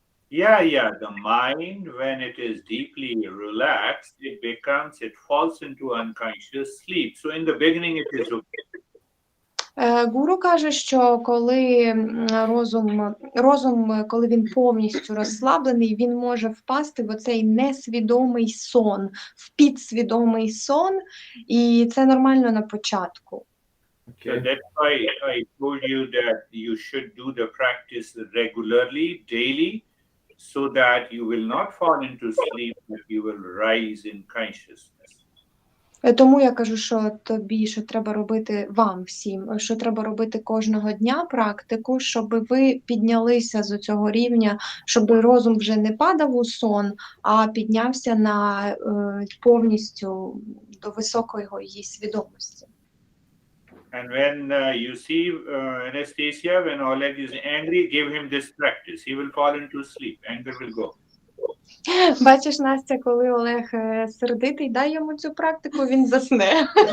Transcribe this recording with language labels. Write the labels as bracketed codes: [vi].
[en] Yeah, the mind, when it is deeply relaxed, it falls into unconscious sleep. So in the beginning it is okay. [uk] Гуру каже, що коли розум, коли він повністю розслаблений, він може впасти в оцей несвідомий сон, в підсвідомий сон, і це нормально на початку. [en] So that's why I told you that you should do the practice regularly, daily, so that you will not fall into sleep, but you will rise in consciousness. [uk] Тому я кажу, що треба робити вам всім, що треба робити кожного дня практику, щоб ви піднялися з цього рівня, щоб розум вже не падав у сон, а піднявся на повністю до високої свідомості. [en] And when you see Anastasia, when Oleg is angry, give him this practice. He will fall into sleep. Anger will go. [uk] Бачиш, Настя, коли Олег сердитий, дай йому цю практику, він засне.